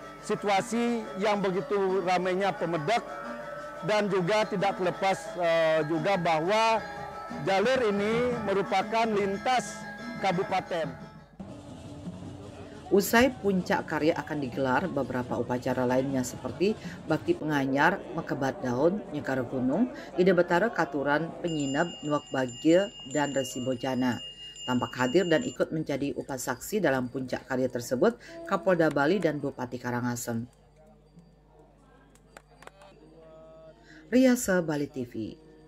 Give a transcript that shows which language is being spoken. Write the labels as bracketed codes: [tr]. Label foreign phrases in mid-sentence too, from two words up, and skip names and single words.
[id] situasi yang begitu ramainya Pemedek, dan juga tidak terlepas juga bahwa jalur ini merupakan lintas kabupaten. Usai puncak karya akan digelar beberapa upacara lainnya seperti bakti penganyar, mekebat daun, nyekar gunung, ide betara katuran, penyinab, nuak bagil, dan resi bojana. Tampak hadir dan ikut menjadi upasaksi dalam puncak karya tersebut Kapolda Bali dan Bupati Karangasem. Riasa Bali TV.